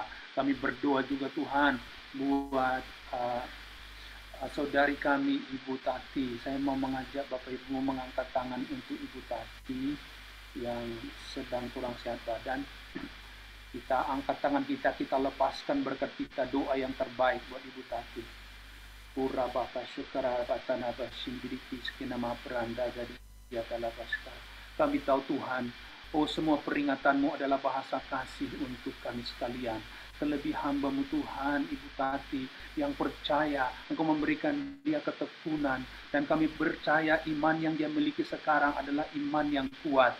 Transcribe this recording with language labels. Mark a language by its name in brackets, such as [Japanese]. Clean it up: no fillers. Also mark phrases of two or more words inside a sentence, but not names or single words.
[Indonesian] Kami berdoa juga Tuhan buat saudari kami Ibu Tati. Saya mau mengajak Bapak Ibu mengangkat tangan untuk Ibu Tati yang sedang kurang sehat badan. Kita angkat tangan kita lepaskan berkat kita, doa yang terbaik buat Ibu Tati. Pura Bapa syukra batana basindiriki skinama peranda dari yatala baska. Kami tahu Tuhan, semua peringatan-Mu adalah bahasa kasih untuk kami sekalian. Terlebih hamba-Mu Tuhan, Ibu Tati, yang percaya Engkau memberikan dia ketekunan. Dan kami percaya iman yang dia miliki sekarang adalah iman yang kuat.